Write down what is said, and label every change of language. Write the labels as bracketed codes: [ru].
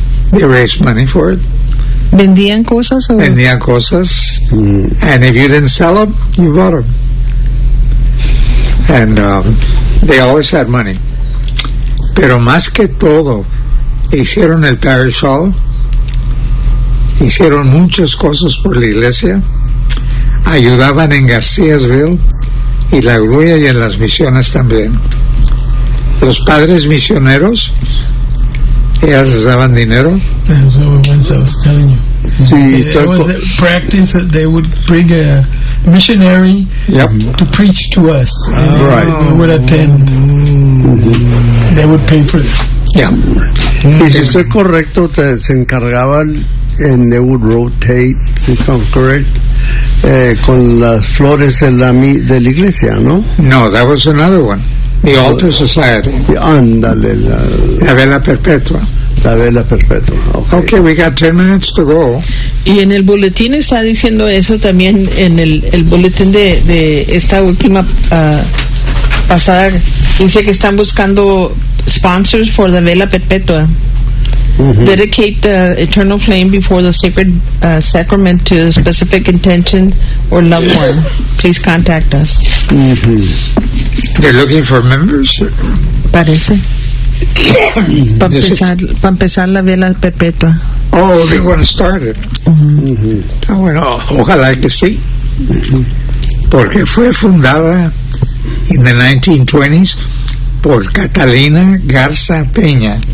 [en] They raised money for it. [es] ¿Vendían cosas? O? Vendían cosas. Mm. [en] And if you didn't sell them, you bought them. And they always had money. [es] Pero más que todo, hicieron el parish hall. Hicieron muchas cosas por la iglesia. Ayudaban en Garcíasville. Y la grulla y en las misiones también. Los padres misioneros, ellas les daban dinero. [en] That's what I was telling you. [es] Sí, [en] there was a practice that they would bring a missionary, yep, to preach to us. And right. We would attend. Mm-hmm. They would pay for it. Yeah. [es] Mm-hmm. Y si estoy correcto, te se encargaban, [en] and they would rotate, if I'm correct, [es] con las flores de la iglesia, ¿no? [en] No, that was another one. The altar society. [es] Ándale. La vela perpetua. La vela perpetua. Okay, [en] we got 10 minutes to go. [es] Y en el boletín está diciendo eso también, en el boletín de esta última pasada, dice que están buscando [en] sponsors for [es] la vela perpetua. Mm-hmm. [en] Dedicate the eternal flame before the sacred sacrament to a specific intention or loved one. Please contact us. Mm-hmm. They're looking for members? [es] Parece. Para empezar la vela perpetua. [en] Oh, they want to start it. Mm-hmm. [es] Oh, bueno, ojalá que sí. Mm-hmm. Porque fue fundada [en] in the 1920s [es] por Catalina Garza Peña.